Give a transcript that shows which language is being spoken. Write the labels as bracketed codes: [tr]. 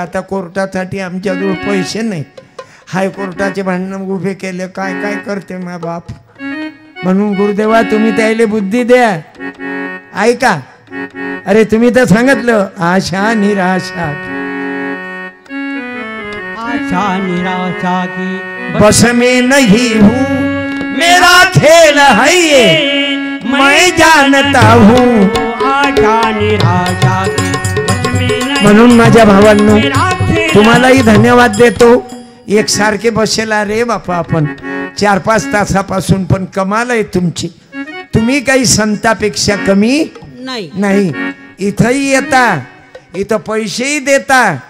[mr] आता कोर्टासाठी आमच्याजवळ पैसे नाही. हायकोर्टाचे भांडणं उभे केले, काय काय करते मा बाप. म्हणून गुरुदेवा तुम्ही त्याला बुद्धी द्या. ऐका, अरे तुम्ही तर सांगितलं, [hi] आशा निराशा आशा निराशा की बस में नहीं हूँ, मेरा खेल है ये मैं जानता हूँ. आशा निराशा की बस में नहीं. [mr] म्हणून माझ्या भावांनो तुम्हालाही धन्यवाद देतो. एकसारखे बसेला रे बापा आपण 4-5 तासापासून, पण कमाल आहे तुमची. तुम्ही काही संतापेक्षा कमी नाही. इथंही येता, इथं पैसेही देता.